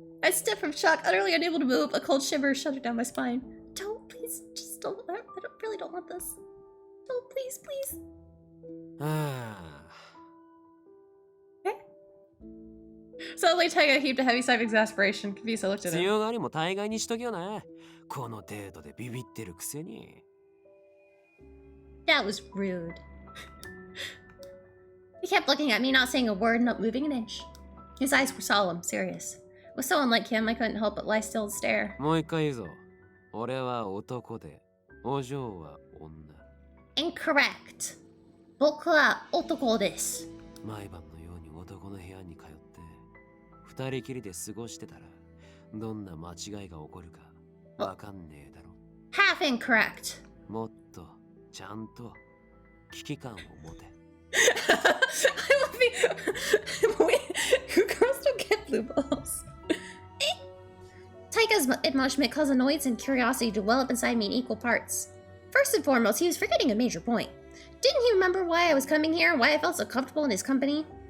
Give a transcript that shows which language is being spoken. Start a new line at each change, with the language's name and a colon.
English: I stood from shock, utterly unable to move. A cold shiver shuddered down my spine. Don't, please, just don't. I really don't want this. Don't, please, please.
Japanese: ああ。
English: Suddenly, Taiga heaved a heavy sigh of exasperation. Confused, I looked at him.
Japanese: 強がりも大概にしときよな。この程度でビビってるくせに。
English: That was rude. He kept looking at me, not saying a word, not moving an inch. His eyes were solemn, serious. With so unlike him, I couldn't help but lie still and stare.
Japanese: もう一回言うぞ。俺は男で、お嬢は女。
English: Incorrect.
Japanese: 僕は男です。毎晩のように男の部屋に通って、二人きりで過ごしてたら、どんな間違いが起こるかわかんねえだろ。
English: Half incorrect.
Japanese: もっとちゃんと危機感を持て。
English: I love me. Wait, girls don't get blue balls. Taiga's admonishment caused annoyance and curiosity to well up inside me in equal parts. First and foremost, he was forgetting a major point. Didn't he remember why I was coming here and why I felt so comfortable in his company?